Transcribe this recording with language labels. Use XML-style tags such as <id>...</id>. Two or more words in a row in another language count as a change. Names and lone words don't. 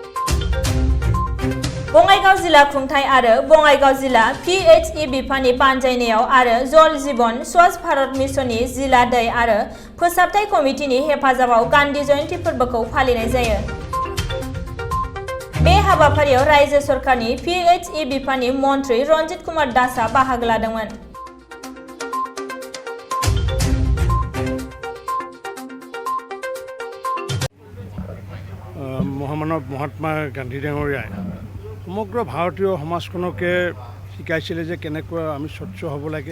<brx>बङाइगाव जिल्ला खुंथाय आरो बङाइगाव जिल्ला PHE बिफाननि बानजायनायाव आरो जल जीवन स्वच्छ भारत मिशननि जिल्ला दै आरो फोसाबथाय कमिटिनि हेफाजाबाव गान्धी जयन्ती फोरबोखौ फालिनाय जायो। बे हाबाफारियाव रायजो सरकारनि PHE बिफाननि मन्त्रि रन्जित कुमार दासआ बाहागो लादोंमोन।</brx> <as>মহামানৱ মহাত্মা গান্ধী ডাঙৰীয়াই সমগ্ৰ ভাৰতীয় সমাজখনকে শিকাইছিলে যে কেনেকৈ আমি স্বচ্ছ হ'ব লাগে।</as>